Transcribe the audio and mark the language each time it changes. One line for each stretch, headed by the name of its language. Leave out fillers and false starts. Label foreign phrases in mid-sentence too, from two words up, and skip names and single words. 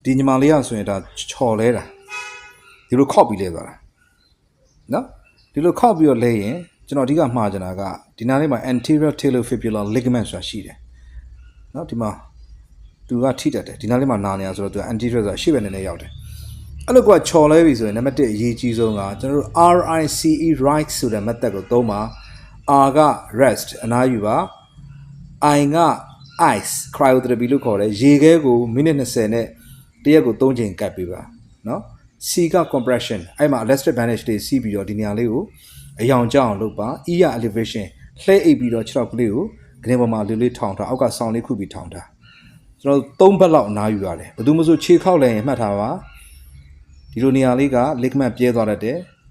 Burmese: ဒီညီမလေးကဆိုရင်ဒါချော်လဲတာဒီလိုခောက်ပြီးလဲသွားတာနော်ဒီလိုခောက်ပြီးတော့လဲရင်ကျွန်တော်အဓိကမှားချင်တာကဒီနားလေးမှာ
English: anterior talofibular ligament
Burmese: ဆိုတာရှိတယ်နော်ဒီမှာသူကထိတတ်တယ်ဒီနားလေးမှာနာနေရဆိုတော့သူက anterior ဆိုတာရှေ့ဘက်နဲ့ရောက်တယ်အဲ့လိုကချော်လဲပြီဆိုရင်နံပါတ်1အရေးကြီးဆုံးကကျွန်တော်တို့
English: RICE right
Burmese: ဆိုတဲ့ method ကိုသုံးပါ R က rest အနားယူပါ I က
English: ice cryotherapy
Burmese: လို့ခေါ်တယ်ရေခဲကိုမိနစ်20နဲ့တရက်ကို3ချိန်ကပ်ပေးပါနော် C က compression အဲ့မှာ
English: elastic bandage
Burmese: တွေစီးပြီးတော့ဒီနေရာလေးကိုအယောင်ကျအောင်လုပ်ပါ E က elevation လှဲအိပ်ပြီးတော့ခြေထောက်ကလေးကိုကနေပေါ်မှာလေးထောင်ထားအောက်ကဆောင်းလေးခုပြီးထောင်ထားကျွန်တော်3ဘက်လောက်အနားယူရတယ်ဘယ်သူမှဆိုခြေခောက်လဲရင်မှတ်ထားပါဒီလိုနေရာလေးက ligament ပြဲသွားတတ်တယ်ဒီ